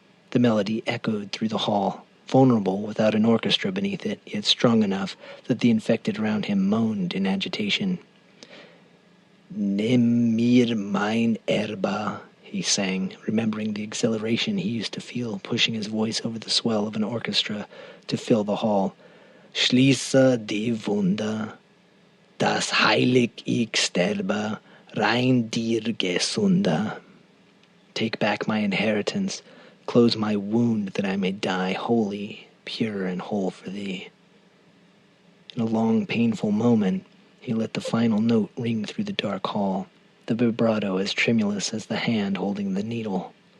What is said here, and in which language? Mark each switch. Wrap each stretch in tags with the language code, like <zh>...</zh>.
<en>The melody echoed through the hall, vulnerable without an orchestra beneath it, yet strong enough that the infected around him moaned in agitation.</en> <de>"Nimm mir mein Erba,"</de> <en>he sang, remembering the exhilaration he used to feel pushing his voice over the swell of an orchestra to fill the hall.</en> <de>"Schließe die Wunder, das heilig ich sterbe, rein dir gesunde."</de> <en>Take back my inheritance, close my wound that I may die holy, pure and whole for thee. In a long, painful moment, he let the final note ring through the dark hall, the vibrato as tremulous as the hand holding the needle.</en>